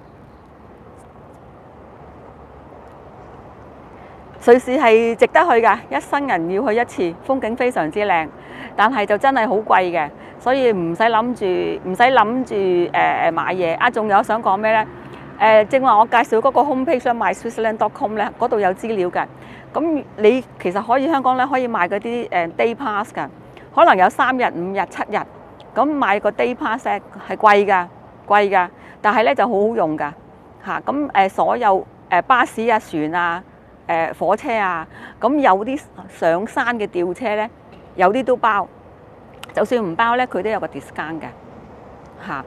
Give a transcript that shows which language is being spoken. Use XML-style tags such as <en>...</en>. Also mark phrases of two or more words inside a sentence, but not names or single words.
<yue>瑞士係值得去㗎，一生人要去一次，風景非常之靚，但係就真係好貴嘅，所以唔使諗住買嘢。啊，仲有想講咩呢？正話我介紹嗰個 homepage myswitzerland.com 咧，嗰度有資料嘅。咁你其實可以香港咧可以買嗰啲</yue> <en>day pass</en> <yue>㗎，可能有3日、5日、7日。咁買個</yue> <en>day pass</en> <yue>係貴㗎，但係咧就好好用㗎嚇。咁所有巴士啊、船啊、火車啊，咁有啲上山嘅吊車咧，有啲都包。就算唔包咧，佢都有個 discount 嘅嚇。</yue>